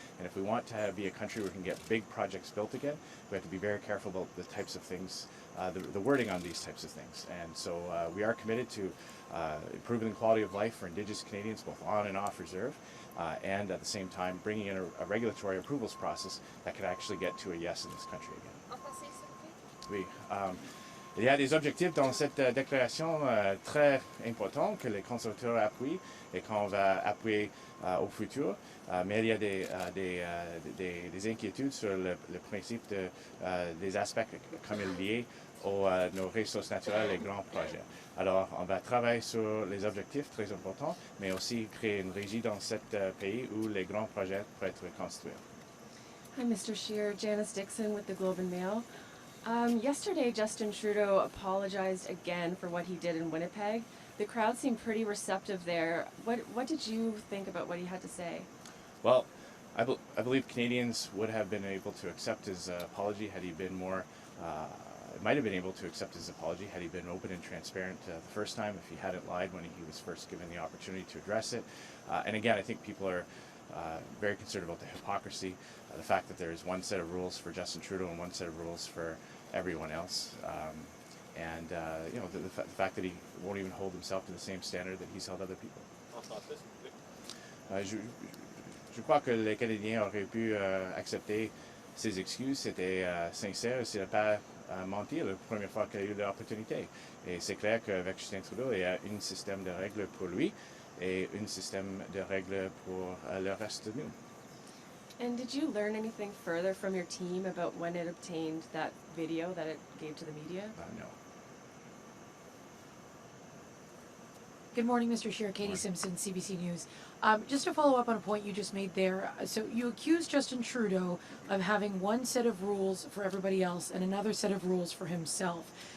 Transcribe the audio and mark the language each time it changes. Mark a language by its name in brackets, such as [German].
[English] And if we want to be a country where we can get big projects built again, we have to be very careful about the types of things, the wording on these types of things. And so we are committed to improving the quality of life for Indigenous Canadians, both on and off reserve, and at the same time bringing in a regulatory approvals process that could actually get to a yes in this country again. [French] Oui. Il y a des objectifs dans cette déclaration très importants que les conservateurs appuient et qu'on va appuyer au futur, mais il y a des inquiétudes sur le principe des aspects comme il est lié aux nos ressources naturelles et grands projets. Alors, on va travailler sur les objectifs très importants, mais aussi créer une régie dans ce pays où les grands projets pourraient être construits. [English] Hi, Mr. Scheer. Janice Dixon with the Globe and Mail. Yesterday, Justin Trudeau apologized again for what he did in Winnipeg. The crowd seemed pretty receptive there. What did you think about what he had to say? Well, I believe Canadians would have been able to accept his apology had he been more, might have been able to accept his apology had he been open and transparent the first time, if he hadn't lied when he was first given the opportunity to address it. And again, I think people are very concerned about the hypocrisy, the fact that there is one set of rules for Justin Trudeau and one set of rules for everyone else. And you know, the fact that he won't even hold himself to the same standard that he's held other people. [French] Je crois que les Canadiens auraient pu accepter ses excuses, c'était sincère, ce n'est pas menti la première fois qu'il a eu l'opportunité. Et c'est clair qu'avec Justin Trudeau, il y a un système de règles pour lui et un système de règles pour le reste de nous. [English] And did you learn anything further from your team about when it obtained that video that it gave to the media? No. Good morning, Mr. Scheer. Katie Simpson, CBC News. Just to follow up on a point you just made there, so you accused Justin Trudeau of having one set of rules for everybody else and another set of rules for himself.